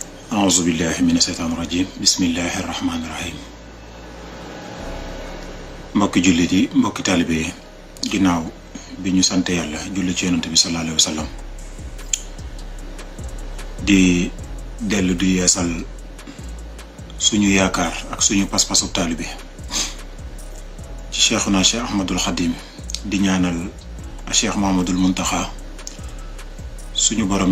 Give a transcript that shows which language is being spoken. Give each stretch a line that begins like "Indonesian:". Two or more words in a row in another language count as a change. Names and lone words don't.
Arabic: أعوذ بالله من الشيطان الرجيم بسم الله الرحمن الرحيم
Wolof: mbokki jullit yi mbokki taalibe yi ginnaaw bi ñu sant yàlla julli ci yonent bi
Arabic: صلى الله عليه وسلم
Wolof: di dellu di yeesal suñu yaakaar ak suñu pas-pasu taalibe ci Cheikhuna Cheikh Ahmadul Khadim di ñaanal Cheikh Mahamadul Muntaxa suñu borom